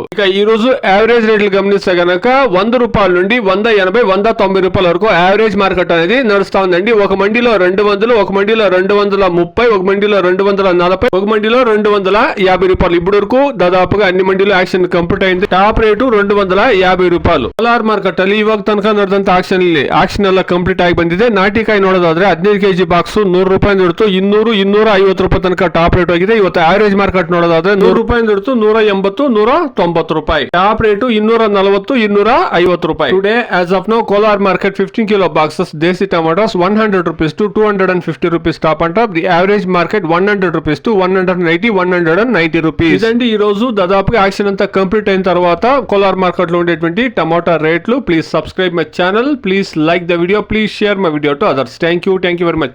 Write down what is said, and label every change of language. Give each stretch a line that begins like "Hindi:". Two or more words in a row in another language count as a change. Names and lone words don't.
Telugu: ఇక ఈ రోజు యావరేజ్ రేట్లు గమనిస్తే గనక 100 రూపాయల నుండి 180, 190 రూపాయల వరకు
English: average market
Telugu: అనేది నడుస్తా ఉందండి. ఒక మండీలో 200, ఒక మండీలో 230, ఒక మండీలో 240, ఒక మండీలో 250 రూపాయలు. ఇప్పుడు వరకు దాదాపుగా అన్ని మండీలో
English: auction complete
Telugu: అయింది.
English: top rate
Kannada: 250 ರೂಪಾಯಿ. ಕೋಲಾರ ಮಾರ್ಕೆಟ್ ಅಲ್ಲಿ ಇವಾಗ ತನಕ ನಡೆದಂತ ಆಕ್ಷನ್ ಎಲ್ಲ ಕಂಪ್ಲೀಟ್ ಆಗಿ ಬಂದಿದೆ. ನಾಟಿಕಾಯಿ ನೋಡೋದಾದ್ರೆ 15 ಕೆಜಿ ಬಾಕ್ಸ್ 100 ರೂಪಾಯಿ ಹಿಡಿದು 200, 250 ರೂಪಾಯಿ ತನಕ
English: top rate
Kannada: ಆಗಿದೆ. ಇವತ್ತು
English: average market
Kannada: ನೋಡೋದಾದ್ರೆ 100 ರೂಪಾಯಿ ಹಿಡಿದು 180, 190 ರೂಪಾಯಿ.
English: top rate 240, 250 ರೂಪಾಯಿ. today as of now Kolar market 15 kilo boxes desi tomatoes 100 rupees to 250 rupees top and top. the average market 100 rupees to 180, 190 rupees.
Telugu: ఇదండి ఈ రోజు దాదాపుగా యాక్షన్ అంతా కంప్లీట్ అయిన తర్వాత కోలార్ మార్కెట్ లో ఉండేటువంటి టమాటా రేట్లు.
English: please subscribe my channel, please like the video, please share my video to others. thank you very much.